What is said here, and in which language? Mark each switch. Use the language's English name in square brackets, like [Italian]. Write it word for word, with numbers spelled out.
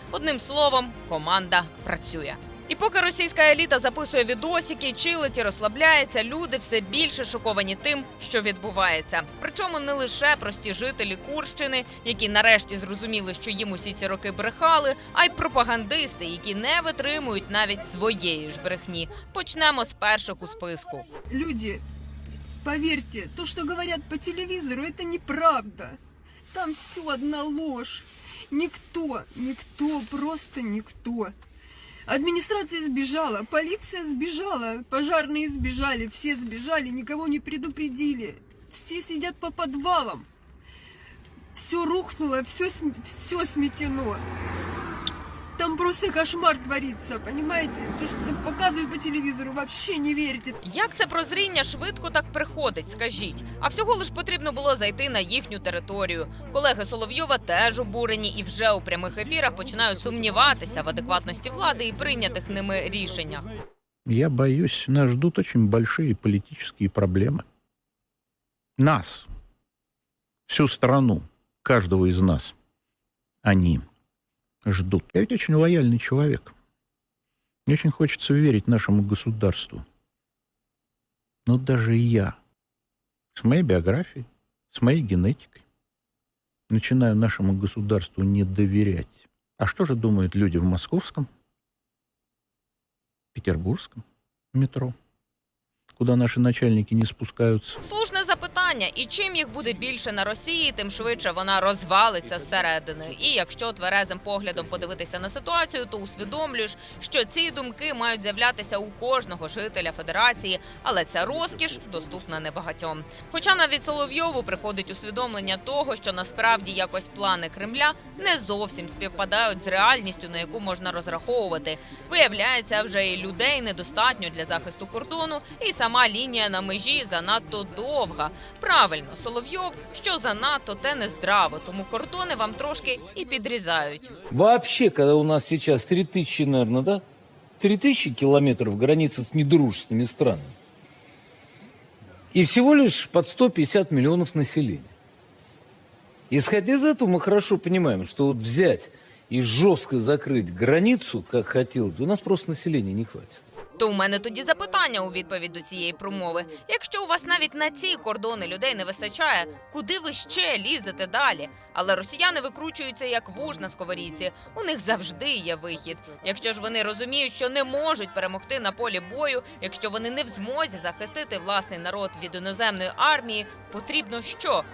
[Ukrainian] Одним словом, команда працює. І поки російська еліта записує відосики, чилить і розслабляється, люди все більше шоковані тим, що відбувається. Причому не лише прості жителі Курщини, які нарешті зрозуміли, що їм усі ці роки брехали, а й пропагандисти, які не витримують навіть своєї ж брехні. Почнемо з перших у списку. [Russian] Люди, поверьте, то, что говорят по телевизору, это неправда. Там все одна ложь. Никто, никто, просто никто. Администрация сбежала, полиция сбежала, пожарные сбежали, все сбежали, никого не предупредили. Все сидят по подвалам. Все рухнуло, все, все сметено. Там просто кошмар творится, понимаете? То, что показывают по телевизору, вообще не верите. [Ukrainian] Як це прозріння швидко так приходить, скажіть? А всього лиш потрібно було зайти на їхню територію. Колеги Соловйова теж обурені і вже у прямих ефірах починають сумніватися в адекватності влади і прийнятих ними рішеннях. [Russian] Я боюсь, нас ждут очень большие политические проблемы. Нас, всю страну, каждого из нас, они ждут. Я ведь очень лояльный человек. Мне очень хочется верить нашему государству. Но даже я с моей биографией, с моей генетикой начинаю нашему государству не доверять. А что же думают люди в московском, петербургском метро, куда наши начальники не спускаются? [Ukrainian] Слушне запитання. І чим їх буде більше на Росії, тим швидше вона розвалиться зсередини. І якщо тверезим поглядом подивитися на ситуацію, то усвідомлюєш, що ці думки мають з'являтися у кожного жителя Федерації, але ця розкіш доступна небагатьом. Хоча навіть Соловйову приходить усвідомлення того, що насправді якось плани Кремля не зовсім співпадають з реальністю, на яку можна розраховувати. Виявляється, вже і людей недостатньо для захисту кордону, і сама лінія на межі занадто довга. Правильно, Соловйов, що занадто, те не здраво, тому кордони вам трошки і підрізають. [Russian] Вообще, когда у нас сейчас три тысячи, наверное, да? три тысячи километров границы с недружественными странами. И всего лишь под сто пятьдесят миллионов населения. Исходя из этого, мы хорошо понимаем, что вот взять и жестко закрыть границу, как хотелось, у нас просто населения не хватит. [Ukrainian] То у мене тоді запитання у відповідь до цієї промови. Якщо у вас навіть на ці кордони людей не вистачає, куди ви ще лізете далі? Але росіяни викручуються як вуж на сковорідці. У них завжди є вихід. Якщо ж вони розуміють, що не можуть перемогти на полі бою, якщо вони не в змозі захистити власний народ від іноземної армії, потрібно що?